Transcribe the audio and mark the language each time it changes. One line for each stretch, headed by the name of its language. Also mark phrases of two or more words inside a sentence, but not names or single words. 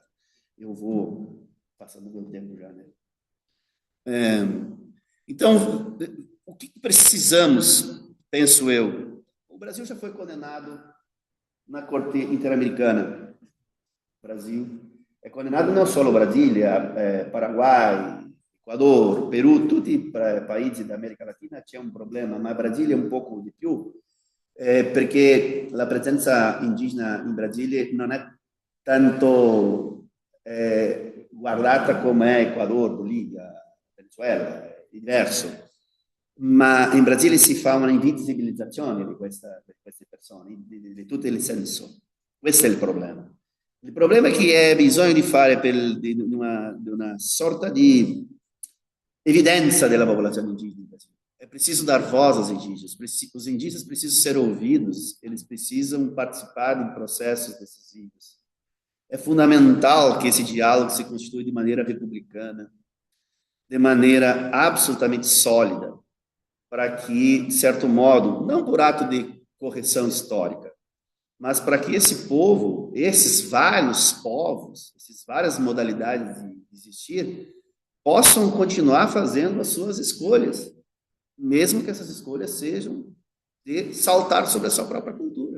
Portuguese: Eu vou passando o meu tempo já, né? Então, o que precisamos, penso eu? O Brasil já foi condenado na Corte Interamericana. O Brasil é condenado não só Brasília, Paraguai, Equador, Peru,
Italian: tutti i paesi dell'America Latina c'è un problema, ma Brasile un poco di più, perché la presenza indigena in Brasile non è tanto guardata come Ecuador, Bolivia, Venezuela, è diverso. Ma in Brasile si fa una invisibilizzazione di queste persone, di tutto il senso. Questo è il problema. Il problema è che c'è bisogno di fare di una sorta di evidenza della popolazione indigena.
Portuguese: É preciso dar voz aos indígenas. Os indígenas precisam ser ouvidos, eles precisam participar de processos decisivos. É fundamental que esse diálogo se constitui de maneira republicana, de maneira absolutamente sólida, para que, de certo modo, não por ato de correção histórica, mas para que esse povo, esses vários povos, essas várias modalidades de existir, possam continuar fazendo as suas escolhas, mesmo que essas escolhas sejam de saltar sobre a sua própria cultura.